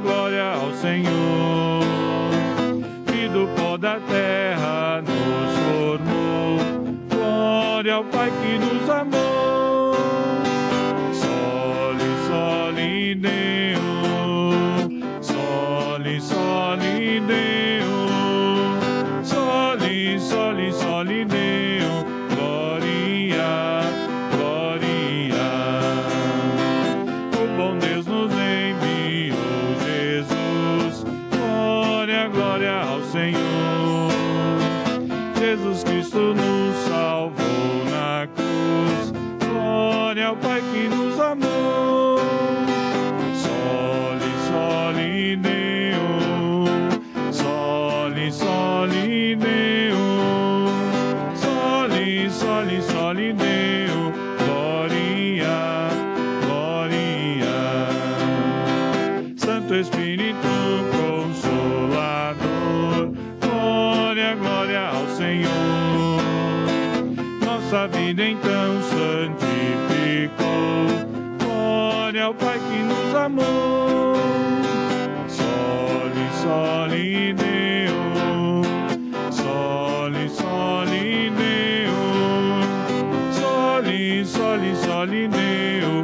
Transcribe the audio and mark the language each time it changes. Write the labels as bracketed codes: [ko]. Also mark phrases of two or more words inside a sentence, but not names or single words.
[pt] glória ao Senhor, que do pó da terra nos formou. Glória ao Pai que nos amou. [la] Soli, soli, Deo. Soli, soli, Deo. Soli, soli, soli, Deo. [pt] Glória, glória. O bom Deus nos enviou, Jesus. Glória, glória ao Senhor. Jesus Cristo nos salvou na cruz. Glória ao Pai que nos amou. [la] Soli, soli, Deo. Soli, soli, Deo. Soli, soli, soli, Deo. [pt] Glória, glória. Santo Espírito Consolador. Glória, glória ao Senhor. Nossa vida então santificou. Glória ao Pai que nos amou. [la] Soli, soli, Deo. Soli, soli, Deo. Soli, soli, soli, Deo.